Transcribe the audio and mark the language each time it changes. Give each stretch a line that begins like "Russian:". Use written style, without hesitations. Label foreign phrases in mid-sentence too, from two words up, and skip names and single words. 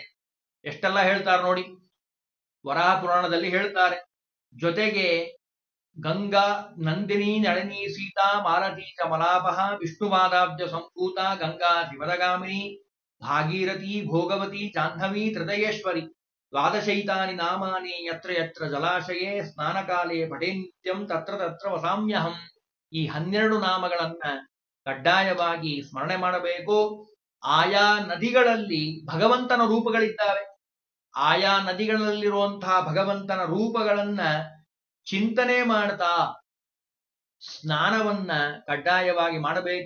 Kannada: ಎಷ್ಟೆಲ್ಲ ಹೇಳ್ತಾರೆ ನೋಡಿ, ವರಾಹ ಪುರಾಣದಲ್ಲಿ ಹೇಳ್ತಾರೆ.
Sanskrit: ಜೊತೆಗೆ ಗಂಗಾ ನಂದಿನಿ ನಳಿನಿ ಸೀತಾ ಮಾಲತಿ ಚ ಮಲಾಪಹ ವಿಷ್ಣುಪಾದಾಬ್ಜ ಸಂಭೂತ ಗಂಗಾ ಶಿವದಗಾಮಿನಿ ಭಾಗೀರಥಿ ಭೋಗವತಿ ಜಾಹ್ನವಿ ತ್ರಿದಯೇಶ್ವರಿ ದ್ವಾದಶೈತಾನಿ ನಾಮಾನಿ ಯತ್ರ ಯತ್ರ ಜಲಾಶಯೇ ಸ್ನಾನಕಾಲೇ ಪಠೇ ನಿತ್ಯಂ ತತ್ರ ತತ್ರ ವಸಾಮ್ಯಹಂ.
Kannada: ಈ 12 ನಾಮಗಳನ್ನ ಕಡ್ಡಾಯವಾಗಿ ಸ್ಮರಣೆ ಮಾಡಬೇಕು. ಆಯಾ ನದಿಗಳಲ್ಲಿ ಭಗವಂತನ ರೂಪಗಳಿದ್ದಾವೆ. ಆಯಾ ನದಿಗಳಲ್ಲಿರುವಂತಹ ಭಗವಂತನ ರೂಪಗಳನ್ನ ಚಿಂತನೆ ಮಾಡ್ತಾ ಸ್ನಾನವನ್ನ ಕಡ್ಡಾಯವಾಗಿ ಮಾಡಬೇಕು.